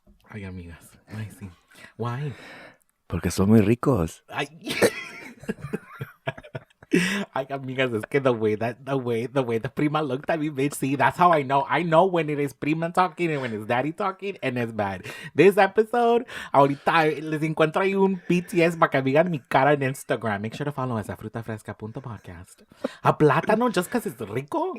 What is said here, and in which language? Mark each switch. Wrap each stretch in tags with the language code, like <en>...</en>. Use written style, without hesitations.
<es>Ay, amigas. Ay, sí.</es> <en>Why?</en> <es>Porque son muy ricos. Ay. Ay, amigas, es que</es> <en>the way the prima looked at me, bitch, see, that's how I know. I know when it is prima talking and when it's daddy talking, and it's bad. This episode,</en> <es>ahorita les encuentro ahí un BTS para que vean mi cara en Instagram.</es> <en>Make sure to follow us at frutafresca.podcast. A plátano just because it's rico.</en>